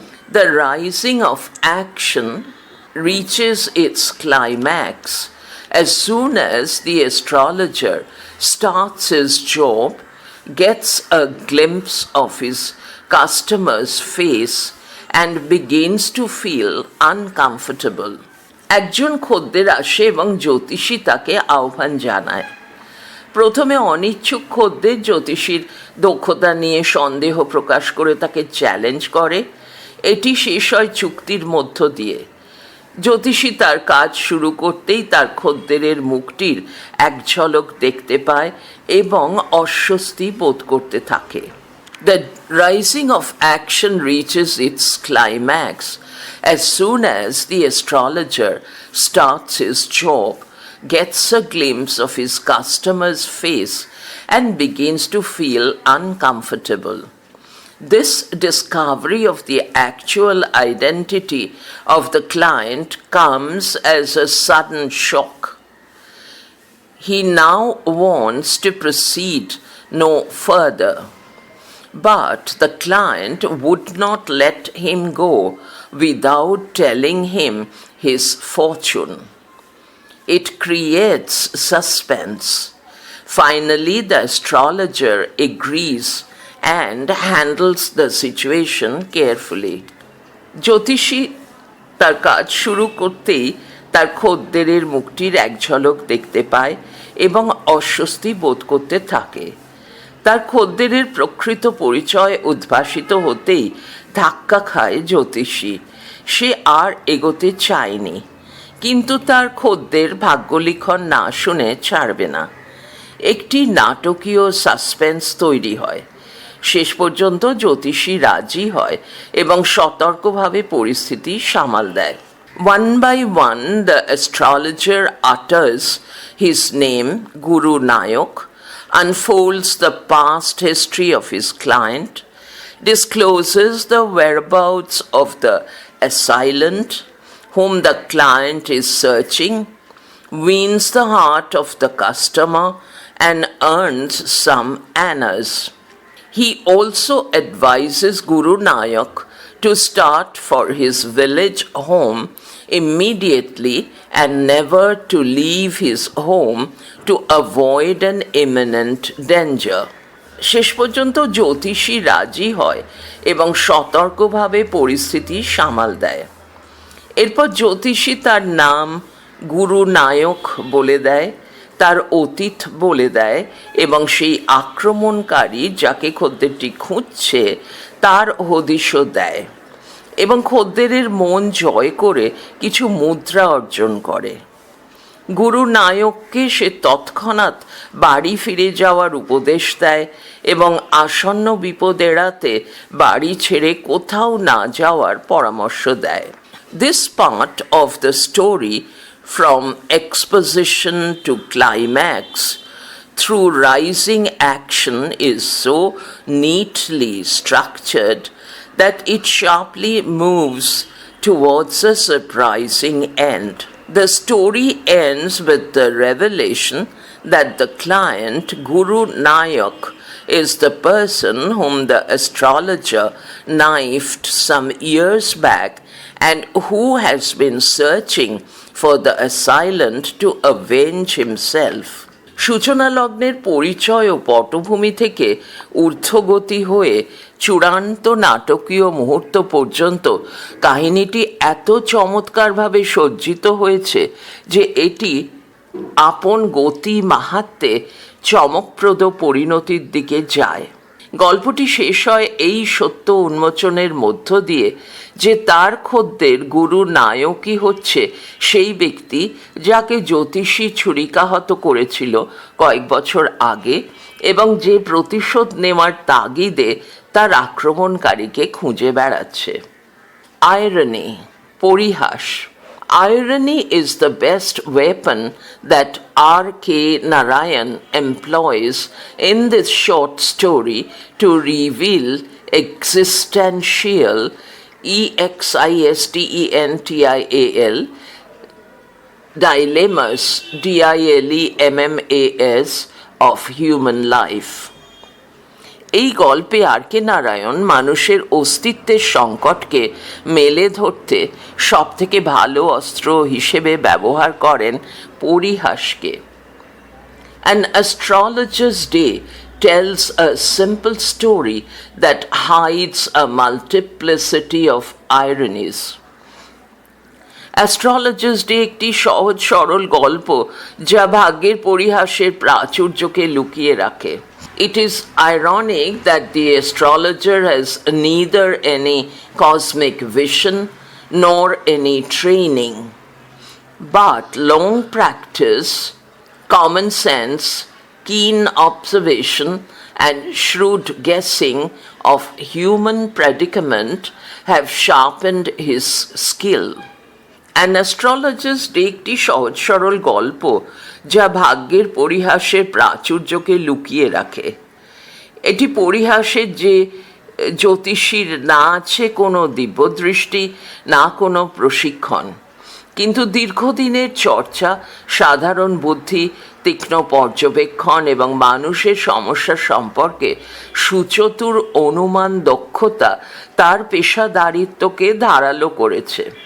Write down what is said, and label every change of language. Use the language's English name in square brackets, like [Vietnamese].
[English] The rising of action reaches its climax as soon as the astrologer starts his job, gets a glimpse of his customer's face, and begins to feel uncomfortable. [Bangla] একজন খদ্দের আসে এবং জ্যোতিষী তাকে আহ্বান জানায়। প্রথমে অনিচ্ছুক খদ্দের জ্যোতিষীর দক্ষতা নিয়ে সন্দেহ প্রকাশ করে তাকে চ্যালেঞ্জ করে। এটি শেষ হয় চুক্তির মধ্য দিয়ে। জ্যোতিষী তার কাজ শুরু করতেই তার খদ্দেরের মুখটির এক ঝলক দেখতে পায় এবং অস্বস্তি বোধ করতে থাকে। [English] The rising of action reaches its climax as soon as the astrologer starts his job, gets a glimpse of his customer's face, and begins to feel uncomfortable. This discovery of the actual identity of the client comes as a sudden shock. He now wants to proceed no further, but the client would not let him go without telling him his fortune. It creates suspense. Finally, the astrologer agrees and handles the situation carefully. [Bangla] জ্যোতিষী তার কাজ শুরু করতেই তার খদ্দেরের মুখটির এক ঝলক দেখতে পায় এবং অস্বস্তি বোধ করতে থাকে। তার খদ্দেরের প্রকৃত পরিচয় উদ্ভাসিত হতেই ধাক্কা খায় জ্যোতিষী। সে আর এগোতে চায়নি, কিন্তু তার খদ্দের ভাগ্যলিখন না শুনে ছাড়বে না। একটি নাটকীয় সাসপেন্স তৈরি হয়। শেষ পর্যন্ত জ্যোতিষী রাজি হয় এবং সতর্কভাবে পরিস্থিতি সামাল দেয়। [English] One by one, the astrologer utters his name, Guru Nayak, unfolds the past history of his client, discloses the whereabouts of the assailant whom the client is searching, wins the heart of the customer, and earns some annas. He also advises Guru Nayak to start for his village home immediately and never to leave his home to avoid an imminent danger. [Bangla] শেষ পর্যন্ত জ্যোতিষী রাজি হয় এবং সতর্কভাবে পরিস্থিতি সামাল দেয়। এরপর জ্যোতিষী তার নাম গুরু নায়ক বলে দেয়, তার অতীত বলে দেয় এবং সেই আক্রমণকারী যাকে খদ্দেরটি খুঁজছে তার হদিশও দেয় এবং খদ্দেরের মন জয় করে কিছু মুদ্রা অর্জন করে। গুরু নায়ককে সে তৎক্ষণাৎ বাড়ি ফিরে যাওয়ার উপদেশ দেয় এবং আসন্ন বিপদ এড়াতে বাড়ি ছেড়ে কোথাও না যাওয়ার পরামর্শ দেয়। [English] This part of the story, from exposition to climax through rising action, is so neatly structured that it sharply moves towards a surprising end. The story ends with the revelation that the client, Guru Nayak, is the person whom the astrologer knifed some years back and who has been searching for the assailant to avenge himself. [Bangla] সূচনা লগ্নের পরিচয় ও পটভূমি থেকে ঊর্ধ্বগতি হয়ে চূড়ান্ত নাটকীয় মুহূর্ত পর্যন্ত কাহিনীটি এত চমৎকারভাবে সজ্জিত হয়েছে যে এটি আপন গতি মাহাত্ম্যে চমকপ্রদ পরিণতির দিকে যায়। গল্পটি শেষ হয় এই সত্য উন্মোচনের মধ্য দিয়ে যে তার খদ্দের গুরু নায়কই হচ্ছে সেই ব্যক্তি যাকে জ্যোতিষী ছুরিকাহত করেছিল কয়েক বছর আগে এবং যে প্রতিশোধ নেওয়ার তাগিদে তার আক্রমণকারীকে খুঁজে বেড়াচ্ছে। আয়রনি, পরিহাস। [English] Irony is the best weapon that R.K. Narayan employs in this short story to reveal existential, existential, dilemmas, dilemmas of human life. [Bangla] এই গল্পে আর কে নারায়ণ মানুষের অস্তিত্বের সংকটকে মেলে ধরতে সবথেকে ভালো অস্ত্র হিসেবে ব্যবহার করেন পরিহাসকে। [English] An astrologer's day tells a simple story that hides a multiplicity of ironies. [Bangla] Astrologers day একটি সহজ সরল গল্প যা ভাগ্যের পরিহাসের প্রাচুর্যকে লুকিয়ে রাখে। [English] It is ironic that the astrologer has neither any cosmic vision nor any training, but long practice, common sense, keen observation, and shrewd guessing of human predicament have sharpened his skill. [Bangla] An astrologer's day একটি সহজ সরল গল্প যা ভাগ্যের পরিহাসের প্রাচুর্যকে লুকিয়ে রাখে। এটি পরিহাসের যে জ্যোতিষীর না আছে কোনো দিব্যদৃষ্টি, না কোনো প্রশিক্ষণ, কিন্তু দীর্ঘদিনের চর্চা, সাধারণ বুদ্ধি, তীক্ষ্ণ পর্যবেক্ষণ এবং মানুষের সমস্যা সম্পর্কে সুচতুর অনুমান দক্ষতা তার পেশাদারিত্বকে ধারালো করেছে।